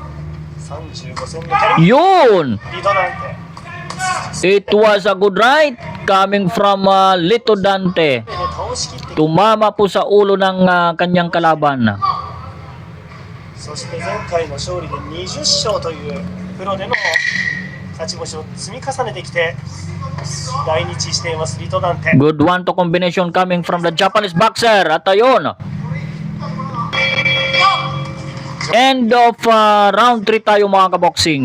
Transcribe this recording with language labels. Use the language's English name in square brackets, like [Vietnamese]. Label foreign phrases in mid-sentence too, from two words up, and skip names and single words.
[Japanese] 35戦のキャリ [Filipino] Yun! [Japanese] リトダンテ [English] It was a good right coming from Lito Dante. [Japanese] 倒しきって、 [Filipino] Tumama po sa ulo ng kanyang kalaban. [Japanese] そして前回の勝利で20勝というプロでの勝ち星を積み重ねてきて来日していますリトダンテ。 [English] Good one to combination coming from the Japanese boxer. [Filipino] At ayun. [English] End of round 3 [Filipino] tayo mga kaboksing.